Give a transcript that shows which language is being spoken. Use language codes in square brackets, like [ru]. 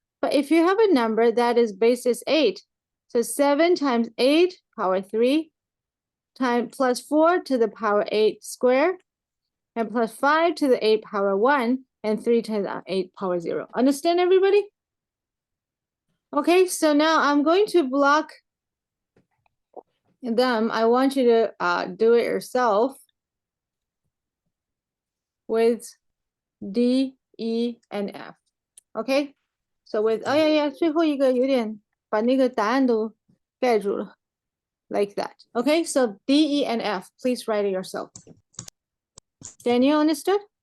[en] But if you have a number that is base is 8, so 7 times 8 power 3 times plus 4 to the power 8 squared, and plus 5 to the 8 power 1, and 3 times 8 power 0. Understand, everybody? Okay, so now I'm going to block them. I want you to do it yourself with D, E, and F. Okay? So with [zh] 最后一个有点把那个答案都盖住了 [en] like that. Okay, so D, E, and F. Please write it yourself. Daniel, understood?